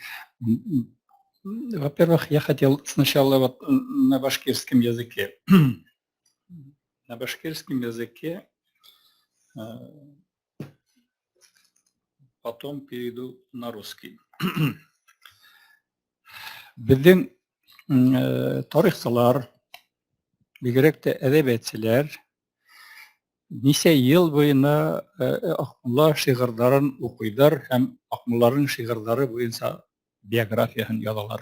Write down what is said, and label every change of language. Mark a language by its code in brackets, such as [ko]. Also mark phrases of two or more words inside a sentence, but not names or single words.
[ru] Во-первых, я хотел сначала на башкирском языке. На башкирском языке, потом перейду на русский. [ba] Біздің тарихсылар, бигерәк тә әҙәбиәтселәр, нисә йыл буена Акмулла шиғырҙарын уҡыйҙар һәм Акмулланың шиғырҙары буйынса биографияһын яҙалар.